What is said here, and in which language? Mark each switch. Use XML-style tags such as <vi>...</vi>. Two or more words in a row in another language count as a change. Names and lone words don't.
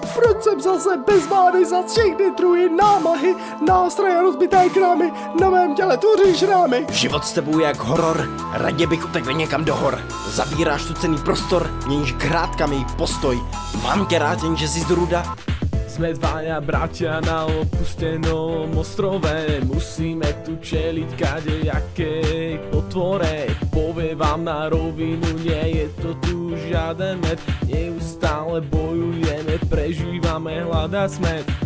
<cs>Proč jsem zase bez mámy, zas všechny druhy námahy, nástroje rozbité krámy, na mém těle tvoří šrámy. Život s tebou je jak horor, radě bych utekl někam do hor. Zabíráš tu cený prostor, měníš krátkami postoj. Mám tě rád, jenže jsi z ruda.</cs> <sk>Sme dvaja bratia na opustenom ostrove, musíme tu čeliť kadejakej potvore. Poviem vám na rovinu, nie je to tu žiaden med, neustále bojujeme, prežívame hlad a smet.</sk>